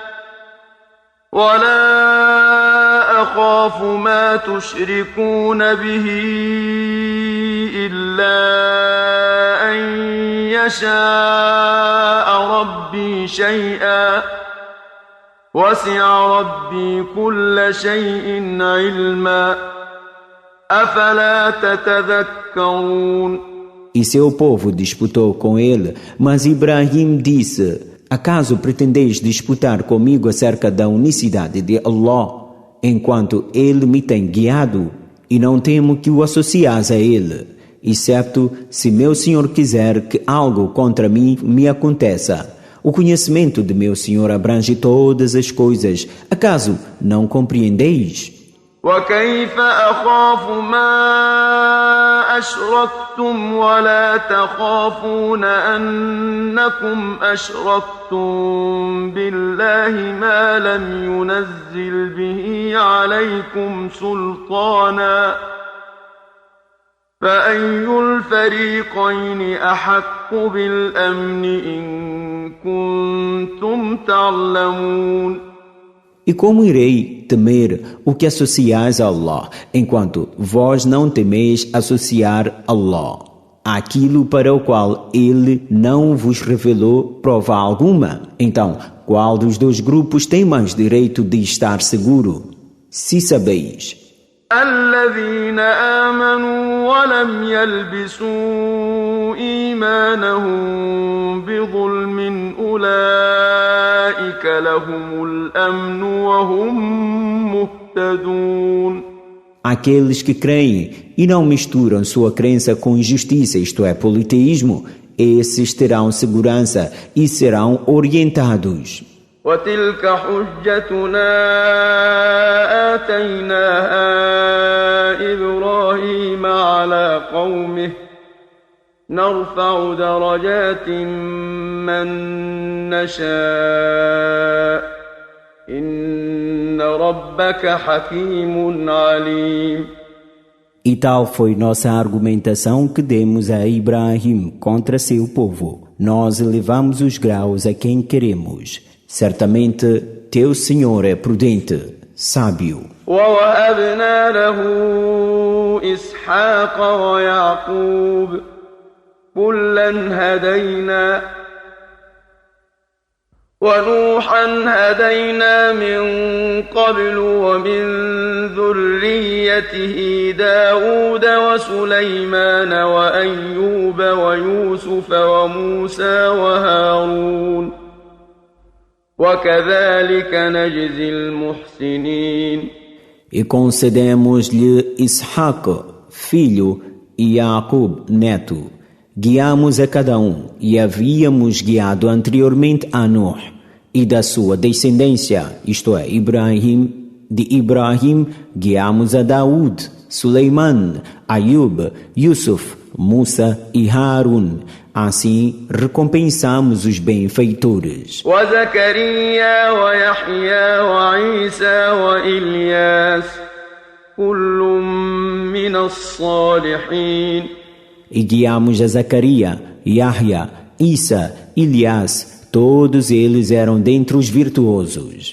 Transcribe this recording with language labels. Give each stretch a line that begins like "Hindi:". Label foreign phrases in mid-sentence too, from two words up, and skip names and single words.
Arabic: ولا أخاف ما تشركون به إلا أن يشاء ربي شيئا وسع ربي كل شيء علما أفلا تتذكرون.
Portuguese: E seu povo disputou com ele, mas Ibrahim disse: acaso pretendeis disputar comigo acerca da unicidade de Allah, enquanto ele me tem guiado, e não temo que o associas a ele, excepto se meu Senhor quiser que algo contra mim me aconteça. O conhecimento de meu Senhor abrange todas as coisas. Acaso não compreendeis?
Arabic: وكيف أخاف ما أشركتم ولا تخافون أنكم أشركتم بالله ما لم ينزل به عليكم سلطانا فأي الفريقين أحق بالأمن إن كنتم تعلمون.
Portuguese: E como irei temer o que associais a Allah, enquanto vós não temeis associar Allah àquilo para o qual Ele não vos revelou prova alguma? Então, qual dos dois grupos tem mais direito de estar seguro? Se sabeis.
Arabic: الذين آمنوا ولم يلبسوا إيمانهم بظلم أولئك لهم الأمن وهم مهتدون.
Portuguese: Aqueles que creem e não misturam sua crença com injustiça, isto é, politeísmo, esses terão segurança e serão orientados.
Arabic: وتلك حجتنا آتيناها إبراهيم على قومه نرفع درجات من نشاء إن ربك حكيم عليم.
Portuguese: E tal foi nossa argumentação que demos a Ibrahim contra seu povo. Nós elevamos os graus a quem queremos. Certamente, teu Senhor é prudente, sábio.
Arabic: ووهبنا له إسحاق ويعقوب كلا هدينا ونوحا هدينا من قبل ومن ذريته داود وسليمان وأيوب ويوسف وموسى وهارون وكذلك نجزي المحسنين.
Portuguese: E concedemos-lhe Isaac, filho, e Jacob, neto. Guiamos a cada um, e havíamos guiado anteriormente a Nuh, e da sua descendência, isto é, de Ibrahim, guiamos a Daud, Suleiman, Ayub, Yusuf, Musa e Harun. Assim recompensamos os benfeitores.
Arabic: وزكريا ويحيى وعيسى وإلياس كل من الصالحين.
Portuguese: E guiamos a Zacarias, Yahya, Isa, Elias, todos eles eram dentre os virtuosos.